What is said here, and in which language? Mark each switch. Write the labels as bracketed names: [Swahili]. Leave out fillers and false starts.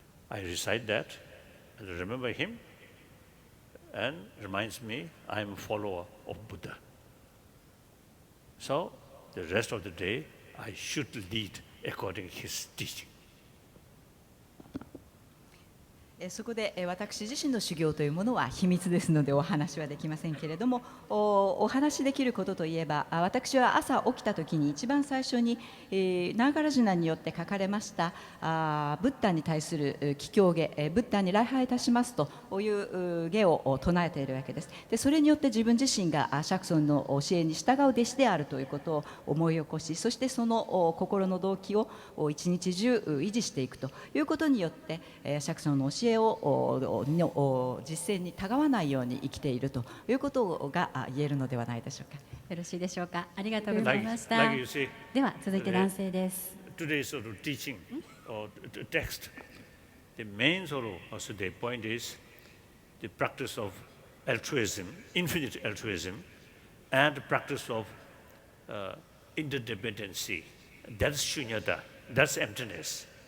[English] I recite that and remember him and reminds me I am a follower of Buddha. So the rest of the day I should lead according to his teaching. [Japanese] そこで私自身の修行というものは秘密ですのでお話はできませんけれども、お話しできることといえば、私は朝起きた時に一番最初にナーガラジュナによって書かれましたブッダに対する祈祷芸、ブッダに礼拝いたしますという芸を唱えているわけです。でそれによって自分自身が釈尊の教えに従う弟子であるということを思い起こし、そしてその心の動機を一日中維持していくということによって釈尊の教えを実践にたがわないように生きているということが言えるのではないでしょうか。よろしいでしょうか。ありがとうございました。では続いて男性です。 [English] Today's sort of teaching or text, the main sort of the point is the practice of altruism, infinite altruism, and the practice of interdependency. That's shunyata. That's emptiness.